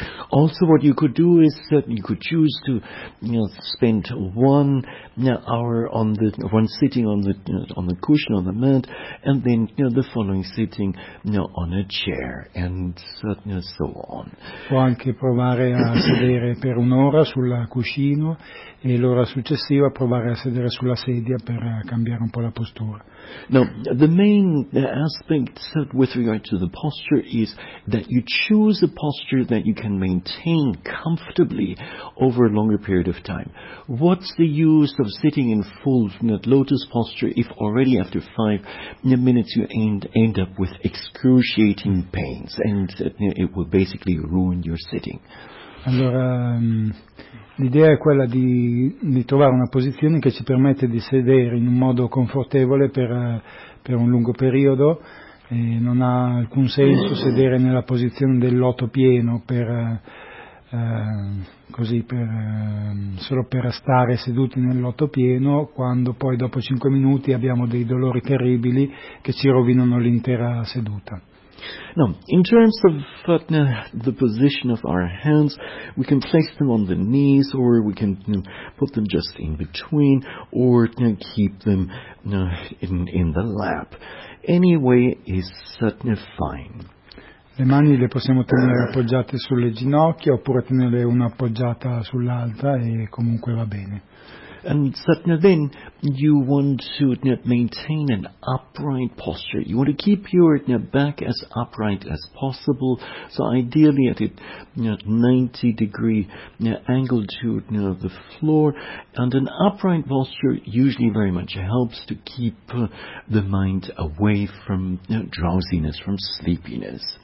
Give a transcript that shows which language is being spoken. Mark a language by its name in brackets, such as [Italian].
[English] Also, what you could do is that you could choose to spend one hour on the one sitting on the on the cushion on the mat, and then the following sitting on a chair, and so on. [Italian] Può anche provare a sedere per un'ora sulla cuscino e l'ora successiva provare a sedere sulla sedia per cambiare un po' la postura. [English] Now, the main aspect with regard to the posture is that you choose a posture that you can maintain comfortably over a longer period of time. What's the use of sitting in full lotus posture if already after 5 minutes you end up with excruciating pains, and it will basically ruin your sitting? [Italian] Allora, l'idea è quella di trovare una posizione che ci permette di sedere in un modo confortevole per un lungo periodo. E non ha alcun senso sedere nella posizione del loto pieno solo per stare seduti nel loto pieno, quando poi dopo 5 minuti abbiamo dei dolori terribili che ci rovinano l'intera seduta. [English] Now, in terms of the position of our hands, we can place them on the knees, or we can put them just in between, or keep them in the lap. Any way is fine. [Italian] Le mani le possiamo tenere appoggiate sulle ginocchia oppure tenere una appoggiata sull'altra e comunque va bene. [English] And so, now then you want to maintain an upright posture. You want to keep your back as upright as possible. So ideally at a 90 degree angle to the floor. And an upright posture usually very much helps to keep the mind away from drowsiness, from sleepiness.